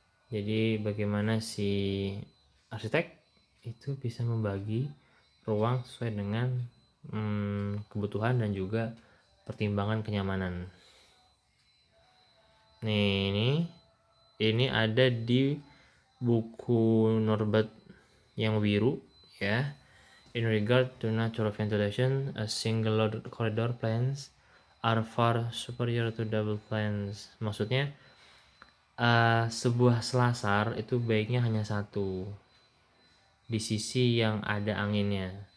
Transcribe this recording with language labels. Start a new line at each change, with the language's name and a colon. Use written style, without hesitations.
Indonesian: Jadi bagaimana si arsitek itu bisa membagi ruang sesuai dengan kebutuhan dan juga pertimbangan kenyamanan. Nih, ini ada di buku Norbert yang biru ya.
English: In regard to natural ventilation, a single corridor plans are far superior to double plans.
Indonesian: Maksudnya sebuah selasar itu baiknya hanya satu di sisi yang ada anginnya.